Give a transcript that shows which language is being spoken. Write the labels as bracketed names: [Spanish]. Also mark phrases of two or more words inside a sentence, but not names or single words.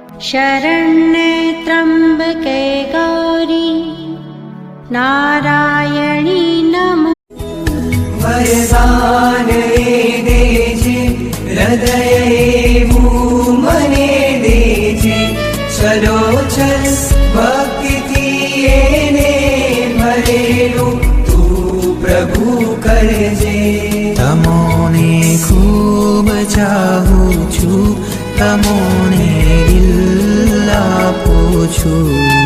[Sanskrit] शरण्ये त्र्यम्बके गौरी नारायणी नमोस्तुते। [Gujarati] વરદાન દેજે હૃદયે મને દેજે ચલોચલ ભક્તિ ને ભરેલું તું પ્રભુ કરજે। તમોને ખૂબ ચાહું છું તમોને દિલ આપું છું।